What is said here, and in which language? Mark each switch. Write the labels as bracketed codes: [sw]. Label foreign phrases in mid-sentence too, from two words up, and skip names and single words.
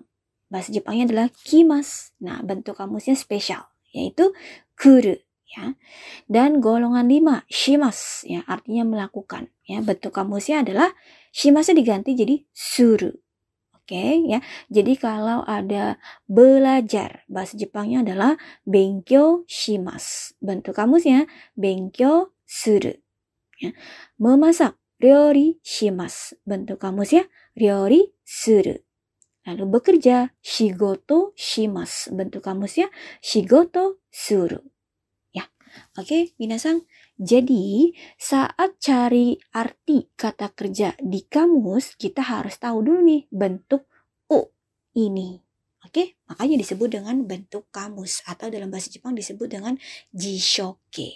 [id] Bahasa Jepangnya adalah kimas. Nah, bentuk kamusnya spesial, yaitu kuru ya. Dan golongan 5 shimas ya, artinya melakukan ya. Bentuk kamusnya adalah shimasnya diganti jadi suru. Oke ya. Jadi kalau ada belajar, bahasa Jepangnya adalah [ja] 勉強します. [id] Bentuk kamusnya [ja] 勉強する [id] ya. Memasak, [ja] 料理します. [id] Bentuk kamusnya [ja] 料理する. [id] Lalu bekerja, [ja] 仕事します. [id] Bentuk kamusnya [ja] 仕事する. [id] Ya. Oke, minasan. Jadi, saat cari arti kata kerja di kamus, kita harus tahu dulu nih bentuk u ini. Oke, makanya disebut dengan bentuk kamus atau dalam bahasa Jepang disebut dengan jishoke.